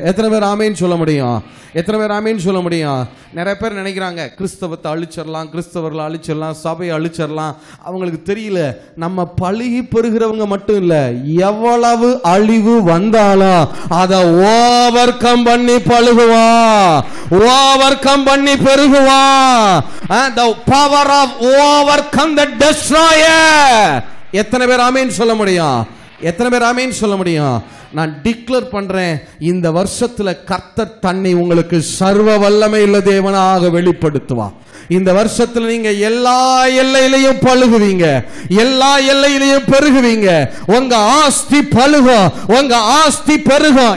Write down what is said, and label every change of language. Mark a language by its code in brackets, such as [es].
[ta] எத்தனை பேர் ஆமேன்னு சொல்ல முடியும்? எத்தனை பேர் ஆமேன்னு சொல்ல முடியும்? நிறைய பேர் நினைக்கிறாங்க கிறிஸ்தவத்தை அழிச்சிடலாம், கிறிஸ்தவர்களை அழிச்சிடலாம், சபையை அழிச்சிடலாம். அவங்களுக்கு தெரியல, நம்ம பழுகி பெருகிறவங்க மட்டும் இல்ல, எவ்வளவு அழிவு வந்தாலும் அதை ஓவர் கம் பண்ணி பழுகுவான், ஓவர் கம் பண்ணி பெருகுவான். [en] The power of overcome the destroyer. [ta] எத்தனை பேர் ஆமேன்னு சொல்ல முடியும்? எத்தனை பேர் ஆமேன்னு சொல்ல முடியும்? நான் டிக்ளேர் பண்றேன், இந்த வருஷத்துல கர்த்தர் தன்னை உங்களுக்கு சர்வ வல்லமை உள்ள தேவனாக வெளிப்படுத்துவார். இந்த வருஷத்துல நீங்க எல்லா எல்லையிலையும் பழுகுவீங்க, எல்லா எல்லையிலையும் பெருகுவீங்க. உங்க ஆஸ்தி பழுகும், உங்க ஆஸ்தி பெருகும்.